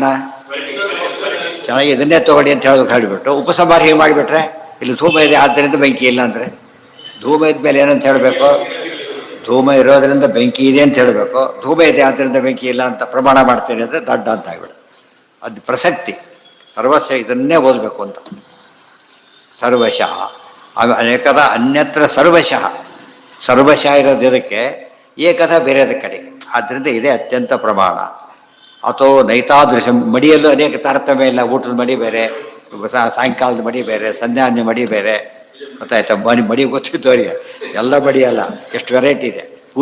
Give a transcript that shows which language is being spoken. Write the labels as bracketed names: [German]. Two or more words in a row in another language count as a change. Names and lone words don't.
[Kannada] ಚೆನ್ನಾಗಿ ಇದನ್ನೇ ತೊಗೊಳ್ಳಿ ಅಂತ ಹೇಳಿಬಿಟ್ಟು ಉಪಸಂಹಾರ ಹೇಗೆ ಮಾಡಿಬಿಟ್ರೆ, ಇಲ್ಲಿ ಧೂಮ ಇದೆ ಆದ್ದರಿಂದ ಬೆಂಕಿ ಇಲ್ಲ ಅಂದರೆ, ಧೂಮ ಇದ್ಮೇಲೆ ಏನಂತ ಹೇಳಬೇಕು? ಧೂಮ ಇರೋದರಿಂದ ಬೆಂಕಿ ಇದೆ ಅಂತ ಹೇಳಬೇಕು. ಧೂಮ ಇದೆ ಆದ್ದರಿಂದ ಬೆಂಕಿ ಇಲ್ಲ ಅಂತ ಪ್ರಮಾಣ ಮಾಡ್ತೇನೆ ಅಂದರೆ ದಡ್ಡ ಅಂತ ಆಗ್ಬಿಡು. ಅದು ಪ್ರಸಕ್ತಿ. ಸರ್ವಸ್ವ ಇದನ್ನೇ ಓದಬೇಕು ಅಂತ. [Sanskrit] ಸರ್ವಶಃ ಏಕದ ಅನ್ಯತ್ರ ಸರ್ವಶಃ. [Kannada] ಸರ್ವಶಃ ಇರೋದು ಇದಕ್ಕೆ, ಏಕದ ಬೇರೆದ ಕಡೆಗೆ. ಆದ್ದರಿಂದ ಇದೇ ಅತ್ಯಂತ ಪ್ರಮಾಣ. ಅಥವಾ ನೈತಾದೃಶ ಮಡಿಯಲ್ಲೂ ಅನೇಕ ತಾರತಮ್ಯ ಇಲ್ಲ. ಊಟದ ಮಡಿ ಬೇರೆ, ಸಾಯಂಕಾಲದ ಮಡಿ ಬೇರೆ, ಸಂಧ್ಯಾನ್ಯ ಮಡಿ ಬೇರೆ. ಗೊತ್ತಾಯ್ತಾ? ಮಡಿ ಗೊತ್ತಿತ್ತು ಅವರಿಗೆ. ಎಲ್ಲ ಮಡಿ ಅಲ್ಲ, ಎಷ್ಟು ವೆರೈಟಿ ಇದೆ.